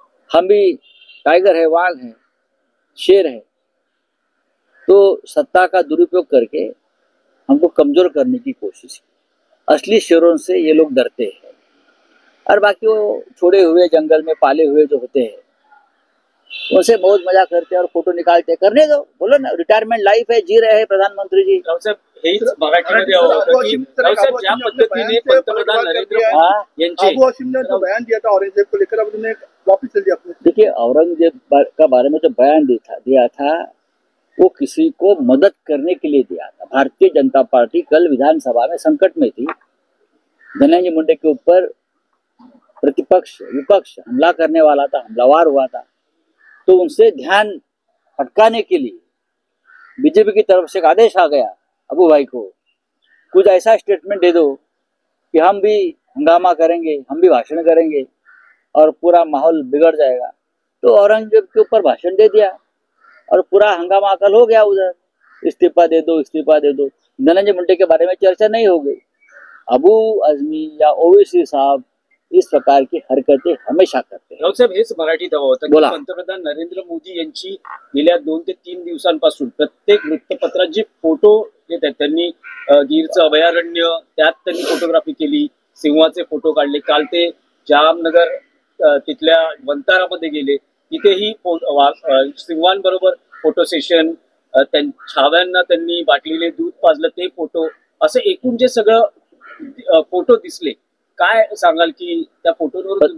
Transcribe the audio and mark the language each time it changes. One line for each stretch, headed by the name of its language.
Hindi: हम भी टाइगर है, वाघ है, शेर है, तो सत्ता का दुरुपयोग करके हमको कमजोर करने की कोशिश की. असली शेरों से ये लोग डरते हैं. और बाकी वो छोड़े हुए जंगल में पाले हुए जो होते हैं उनसे मौज मजा करते हैं और फोटो निकालते हैं. करने दो, बोलो ना, रिटायरमेंट लाइफ है, जी रहे हैं प्रधानमंत्री जी.
Marathi: रावसाहेब, हेच मराठीमध्ये हवं होतं की रावसाहेब ज्या पद्धतीने पंतप्रधान नरेंद्र मोदी यांचे
Hindi: अबू हाशिम ने जो बयान दिया था औरंगजेब को लेकर, अब उन्होंने वापस ले लिया अपने. देखिए, औरंगजेब का बारे में जो बयान दिया था वो किसी को मदद करने के लिए दिया था. भारतीय जनता पार्टी कल विधानसभा में संकट में थी. धनंजय मुंडे के ऊपर प्रतिपक्ष विपक्ष हमला करने वाला था, हमलावर हुआ था, तो उनसे ध्यान भटकाने के लिए बीजेपी की तरफ से एक आदेश आ गया अबू भाई को, कुछ ऐसा स्टेटमेंट दे दो कि हम भी हंगामा करेंगे, हम भी भाषण करेंगे और पूरा माहौल बिगड़ जाएगा. तो औरंगजेब के ऊपर भाषण दे दिया और पूरा हंगामा कल हो गया उधर. इस्तीफा दे दो, इस्तीफा दे दो. धनंजय मुंडे के बारे में चर्चा नहीं हो गई. अबू आजमी या ओवैसी साहब इस प्रकार की हरकतें हमेशा करते हैं.
Marathi: रावसाहेब, हेच मराठीत हवं होतं की बोला. पंतप्रधान नरेंद्र मोदी यांची गेल्या 2 ते 3 दिवसांपासून प्रत्येक वृत्तपत्रात जे फोटो येत आहेत, त्यांनी गिरचं अभयारण्य त्यात त्यांनी फोटोग्राफी केली, सिंहाचे फोटो काढले. काल ते जामनगर तिथल्या वंतारामध्ये गेले, तिथेही सिंहांबरोबर फोटो सेशन, छाव्यांना त्यांनी बाटलीले दूध पाजलं ते फोटो, असं एकूण जे सगळं फोटो दिसले, काय सांगाल की त्या फोटोवर